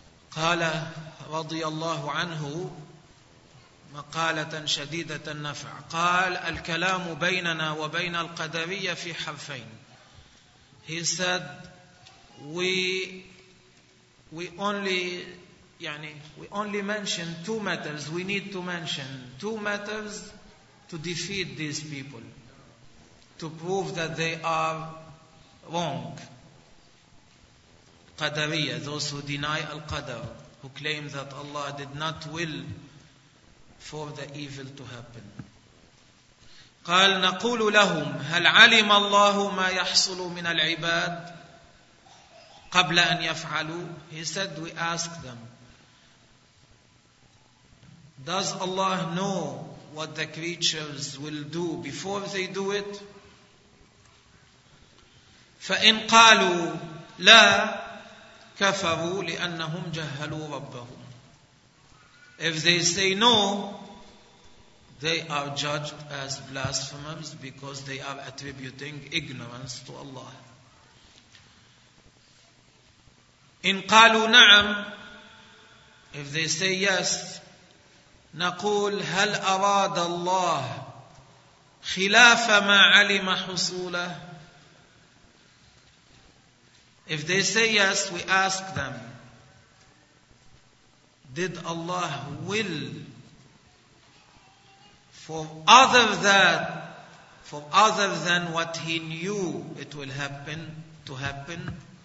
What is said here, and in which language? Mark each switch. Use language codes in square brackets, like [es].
[ar] قال رضي الله عنه مقالة شديدة النفع, قال الكلام بيننا وبين القدرية في حرفين. [en] He said we only mention two matters. We need to mention two matters to defeat these people, to prove that they are wrong. Qadariya, those who deny al-Qadr, who claim that Allah did not will for the evil to happen. [ar] قال نقول لهم هل علم الله ما يحصل من العباد قبل أن يفعلوا. [en] He said, we ask them, does Allah know what the creatures will do before they do it? [ar] فإن قالوا لا كفروا لأنهم جهلوا ربهم. [en] If they say no, they are judged as blasphemers because they are attributing ignorance to Allah. [ar] إن قالوا نعم, [en] if they say yes, [ar] نقول هل أراد الله خلاف ما علم حصوله. [en] If they say yes, we ask them, did Allah will for other than what he knew it will happen to happen?